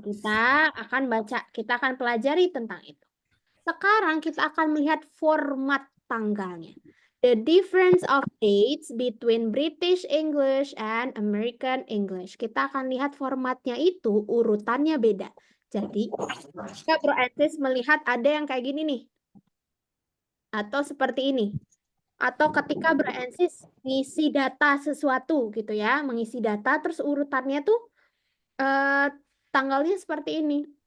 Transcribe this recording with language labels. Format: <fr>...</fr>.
<id>Kita akan pelajari tentang itu. Sekarang kita akan melihat format tanggalnya.</id> <en>The difference of dates between British English and American English.</en> <id>Kita akan lihat formatnya itu urutannya beda. Jadi, kita Bro melihat ada yang kayak gini nih. Atau seperti ini. Atau ketika Bro ngisi data sesuatu gitu ya, mengisi data terus urutannya tuh tanggalnya seperti ini.</id>